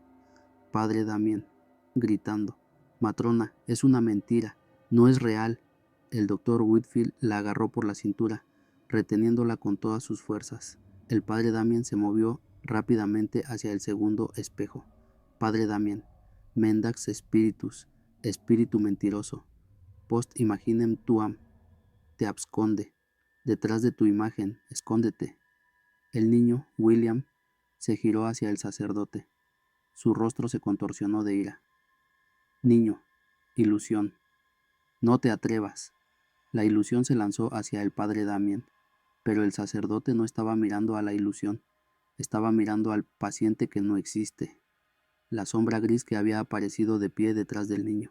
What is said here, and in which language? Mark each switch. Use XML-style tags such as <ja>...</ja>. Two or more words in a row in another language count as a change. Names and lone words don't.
<es>Padre Damián, gritando. Matrona, es una mentira. No es real. El doctor Whitfield la agarró por la cintura, reteniéndola con todas sus fuerzas. El padre Damián se movió rápidamente hacia el segundo espejo. Padre Damián,</es> <la>mendax spiritus,</la> <es>espíritu mentiroso,</es> <la>post imaginem tuam, te absconde,</la> <es>detrás de tu imagen, escóndete. El niño, William, se giró hacia el sacerdote. Su rostro se contorsionó de ira. Niño, ilusión, no te atrevas. La ilusión se lanzó hacia el padre Damián, pero el sacerdote no estaba mirando a la ilusión, estaba mirando al paciente que no existe, la sombra gris que había aparecido de pie detrás del niño.</es>